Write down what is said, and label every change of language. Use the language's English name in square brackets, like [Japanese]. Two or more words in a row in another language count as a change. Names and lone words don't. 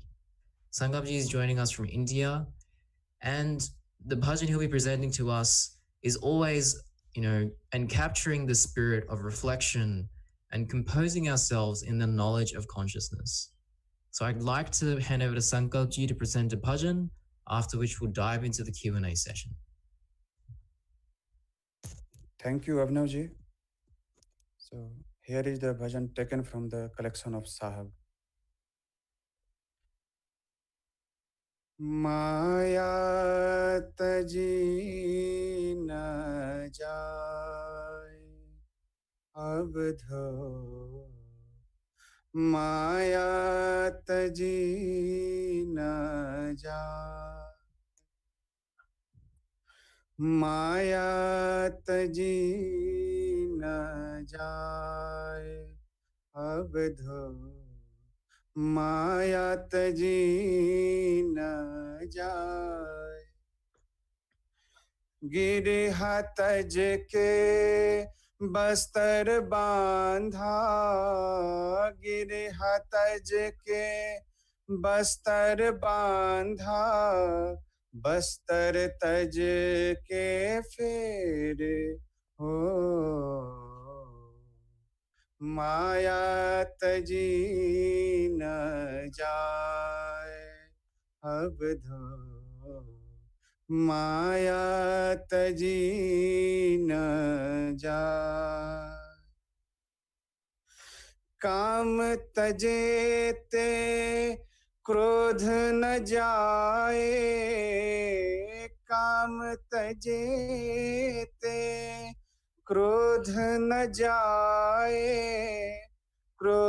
[English] Sankalp Ji is joining us from India, and the bhajan he'll be presenting to us is always, and capturing the spirit of reflection and composing ourselves in the knowledge of consciousness. So I'd like to hand over to Sankalp Ji to present a bhajan, after which we'll dive into the Q&A session. Thank you, Abhinav Ji. So here is the bhajan taken from the collection of Sahab. [Hindi] माया तजी न जाए अबधो, माया तजी न जाए, माया तजी न जाए अबधो, माया तजी न जाए. गिरहा तज के बस्तर बांधा, गिरहा तज के बस्तर बांधा, बस्तर तज के फेर हो, माया तजी न जाए अबधो, माया तजी न जाए. काम तजे ते क्रोध न जाए, काम तजे ते क्रोध न जाए, क्रोध